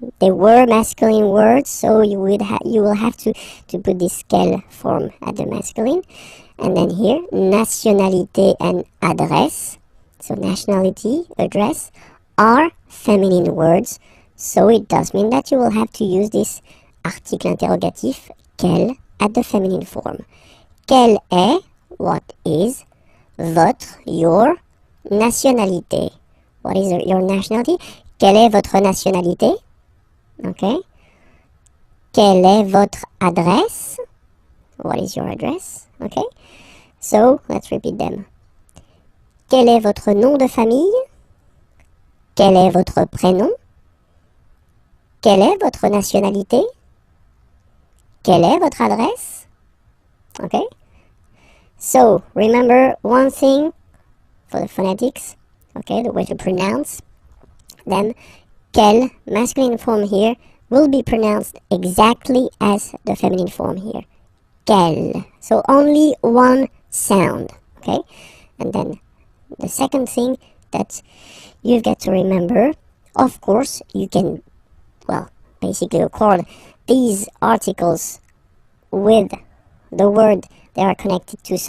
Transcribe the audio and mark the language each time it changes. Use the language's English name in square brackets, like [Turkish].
[English] They were masculine words, so you will have to put this quel form at the masculine. And then here, nationalité and adresse. So nationality, address, are feminine words. So it does mean that you will have to use this article interrogatif, quel, at the feminine form. [French] Quelle est, [English] what is, [French] votre, [English] your, [French] nationalité. [English] What is your nationality? [French] Quelle est votre nationalité? Okay. Quelle est votre adresse? [English] What is your address? Okay. So, let's repeat them. [French] Quel est votre nom de famille? Quel est votre prénom? Quelle est votre nationalité? Quelle est votre adresse? [English] Okay. So, remember one thing for the phonetics, okay, the way to pronounce them. Quel, masculine form here, will be pronounced exactly as the feminine form here. Quel. So, only one sound, okay? And then the second thing that you've got to remember, of course, you can, well, basically record these articles with the word they are connected to.